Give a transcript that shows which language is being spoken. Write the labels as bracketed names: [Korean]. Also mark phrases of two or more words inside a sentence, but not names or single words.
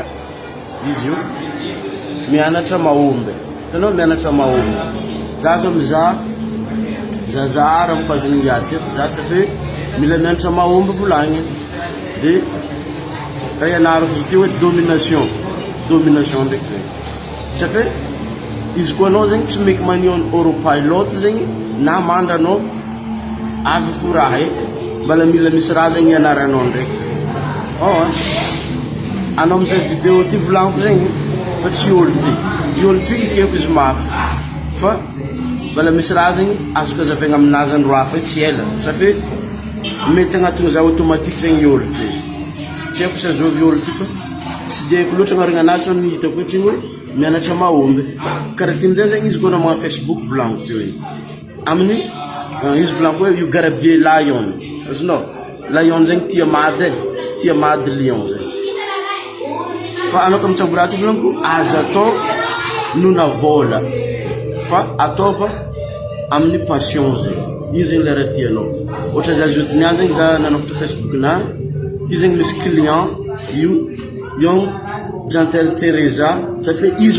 [Malagasy] izy io mianatra mahomby hitanao mianatra mahomby za zao mizaha zazara amin'ny page n'ingiady teto za safe mila mianatra mahomby volagny de raha ianarako izy ty hoe domination ndraiky zegny safe izy koa anao zegny tsy [English] make money on autopilot [Malagasy] zegny na mandra anao avy fo raha mbala mila misy raha zegny ianaranao ndraiky anao amizay vidéo ty volagniko zegny fa tsy olo ty ikeko izy mafy fa mbala misy raha zegny azoko azavegna aminazy andro hafa tsy ela safe mety agnatin'ny za automatique zegny olo ty tsy haiko sa zovy olo ty fa tsy de haiko loatra agnarigna anazy fa nihitako etsy hoe mianatra mahomby karaha ty amizay zegny izy koa na mga Facebook volagniko ty hoe amin'ny izy volagniko hoe [English] you gotta be lion [Malagasy] azonao lion zegny tia mady lion zegny fa anao ka mitsamboraty volagniko azo atao nona vola fa atao fa amin'ny passion zegny io zegny le raha tianao ohatra za zoty niany zegny za nanokatra Facebook na ty zegny misy client io Jantel Teresa safe izy